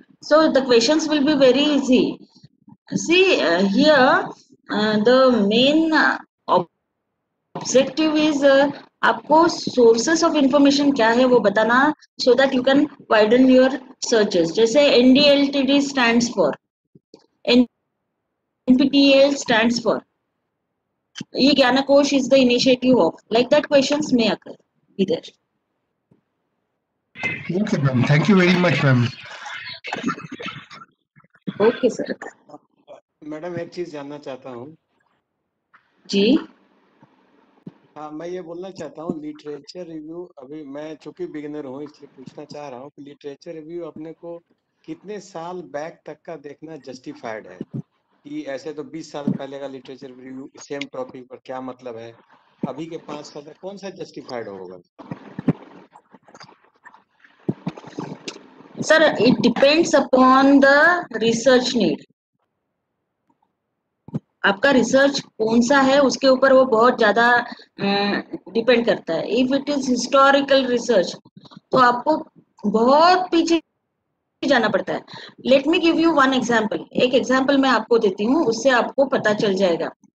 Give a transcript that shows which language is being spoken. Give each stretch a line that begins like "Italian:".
English: So the questions will be very easy. See here the main objective is
Hindi: आपको sources of information क्या है वो बताना,
English: So that you can widen your searches. जैसे NDLTD stands for, NPTEL stands for, ये ज्ञानकोश is the initiative of, like that questions may occur be there. Okay, ma'am. Thank you very much, ma'am. Okay sir.
Hindi: Madam एक चीज जानना चाहता हूँ. जी हाँ, मैं ये बोलना चाहता हूँ, लिटरेचर रिव्यू, अभी मैं चूंकि बिगिनर हूँ इसलिए पूछना चाह रहा हूँ कि लिटरेचर रिव्यू अपने को कितने साल बैक तक का देखना जस्टिफाइड है? कि ऐसे तो 20 साल पहले का लिटरेचर रिव्यू सेम टॉपिक पर क्या मतलब है, अभी के 5 साल तक कौन सा जस्टिफाइड होगा?
English: Sir, it depends upon the research need.
Hindi: आपका रिसर्च कौन सा है उसके ऊपर वो बहुत ज्यादा डिपेंड करता है.
English: if it is historical research
Hindi: तो आपको बहुत पीछे जाना पड़ता है.
English: Let me give you one example.
Hindi: एक एग्जांपल मैं आपको देती हूँ, उससे आपको पता चल जाएगा.